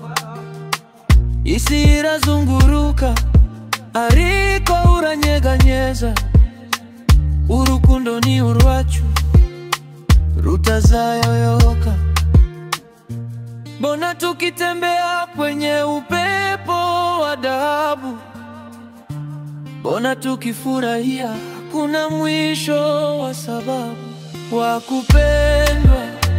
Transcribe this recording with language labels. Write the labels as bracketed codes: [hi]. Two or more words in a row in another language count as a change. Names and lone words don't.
[rw] Isi irazunguruka ariko uranyeganyeza, urukundo ni urwacu rutazayoyoka. [sw] Mbona tukitembea kwenye upepo wa dhahabu, mbona tukifurahia hakuna mwisho wa sababu. Wakupendwa,